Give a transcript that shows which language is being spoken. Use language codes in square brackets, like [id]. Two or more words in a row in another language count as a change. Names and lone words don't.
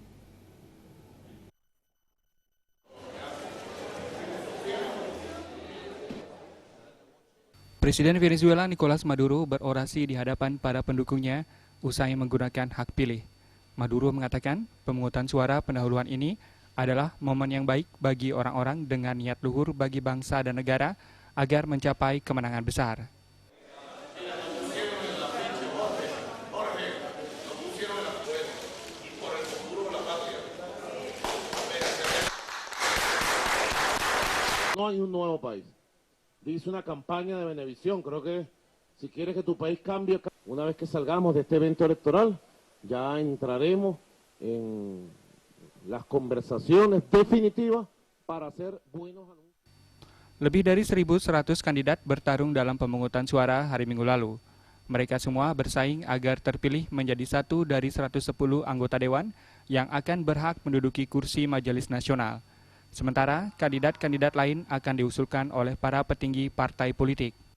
[id] Presiden Venezuela Nicolas Maduro berorasi di hadapan para pendukungnya usai menggunakan hak pilih. Maduro mengatakan pemungutan suara pendahuluan ini adalah momen yang baik bagi orang-orang dengan niat luhur bagi bangsa dan negara agar mencapai kemenangan besar. [es] No hay un nuevo país. Dice una campaña de Venevisión, creo que si quieres que tu país cambie, una vez que salgamos de este evento electoral, ya entraremos en las conversaciones definitivas para hacer buenos anuncios. [id] Lebih dari 1.100 kandidat bertarung dalam pemungutan suara hari Minggu lalu. Mereka semua bersaing agar terpilih menjadi satu dari 110 anggota dewan yang akan berhak menduduki kursi Majelis Nasional. Sementara, kandidat-kandidat lain akan diusulkan oleh para petinggi partai politik.